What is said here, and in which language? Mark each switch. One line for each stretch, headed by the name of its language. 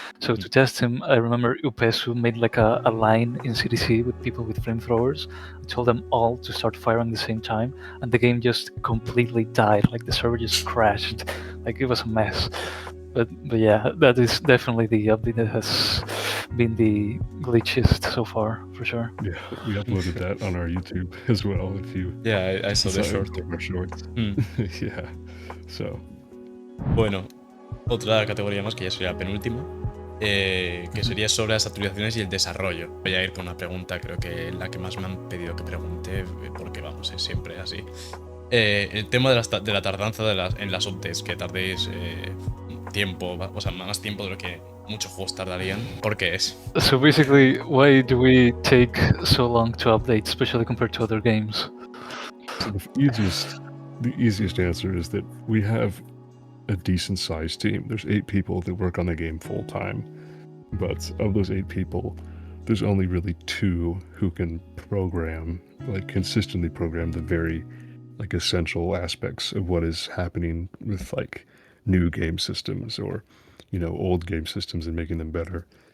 English: So to test him, I remember Upesu made a line in CDC with people with flamethrowers, told them all to start firing at the same time, and the game just completely died. The server just crashed. It was a mess. But yeah, that is definitely the update that has been the glitchiest so far, for sure. Yeah, we uploaded that on our YouTube as well. If you I saw the short. Our shorts. Yeah. So.
Spanish: Bueno, otra categoría más, que ya sería la penúltima, que sería sobre las actualizaciones y el desarrollo. Voy a ir con una pregunta, creo que la que más me han pedido que pregunte, porque vamos, es siempre así. El tema de la tardanza en las updates, que tardéis tiempo, o sea, más tiempo de lo que muchos juegos tardarían. ¿Por qué es?
English: So basically, why do we take so long to update, especially compared to other games? So the easiest answer is that we have a decent sized team. There's 8 people that work on the game full time, but of those 8 people, there's only really 2 who can program, consistently program the very essential aspects of what is happening with new game systems, or old game systems, and making them better.